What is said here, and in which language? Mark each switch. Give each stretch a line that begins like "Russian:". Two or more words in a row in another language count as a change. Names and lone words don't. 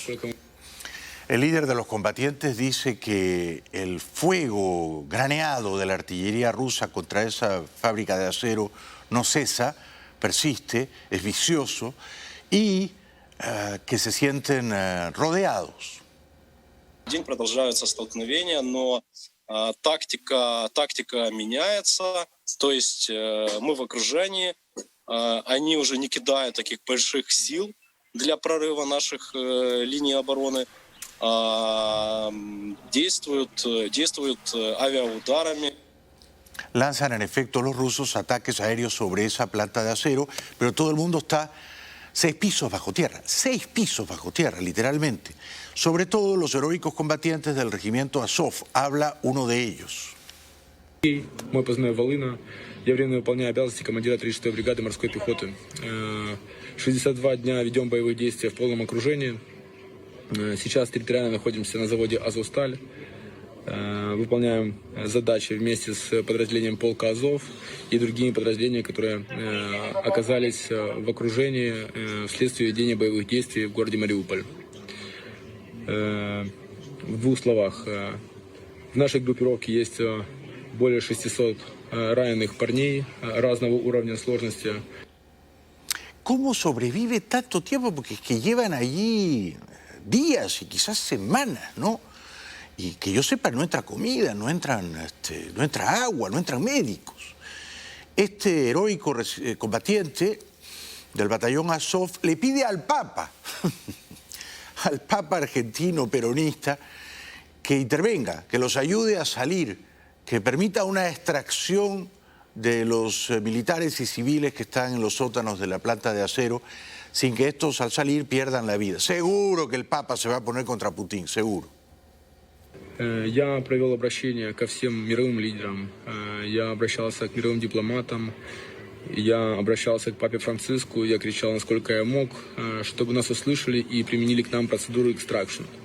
Spanish: El líder de los combatientes dice que el fuego graneado de la artillería rusa contra esa fábrica de acero no cesa, persiste, es vicioso, y que se sienten rodeados.
Russian: Продолжаются столкновения, но тактика меняется, то есть мы в окружении, они уже не кидают таких больших сил для прорыва наших линий обороны, действуют авиаударами.
Spanish: Lanzan en efecto los rusos ataques aéreos sobre esa planta de acero, pero todo el mundo está 6 pisos bajo tierra, literalmente. Sobre todo los heroicos combatientes del regimiento Azov, habla uno de ellos.
Russian: Мой позывной «Волына». Я временно выполняю обязанности командира 36-й бригады морской пехоты. 62 дня ведем боевые действия в полном окружении. Сейчас территориально находимся на заводе «Азовсталь». Выполняем задачи вместе с подразделением полка «Азов» и другими подразделениями, которые оказались в окружении вследствие ведения боевых действий в городе Мариуполь. В двух словах. В нашей группировке есть более 600 раненых парней разного уровня сложности.
Spanish: ¿Cómo sobrevive tanto tiempo? Porque es que llevan allí días y quizás semanas, ¿no? Y que yo sepa, no entra comida, no entra agua, no entran médicos. Este heroico combatiente del batallón Azov le pide al Papa, al Papa argentino peronista, que intervenga, que los ayude a salir, que permita una extracción de los militares y civiles que están en los sótanos de la planta de acero, sin que estos al salir pierdan la vida. Seguro que el Papa se va a poner contra Putin, seguro.
Russian: Я провел обращение ко всем мировым лидерам, я обращался к мировым дипломатам, я обращался к папе Франциску, я кричал, насколько я мог, чтобы нас услышали и применили к нам процедуру экстракшн.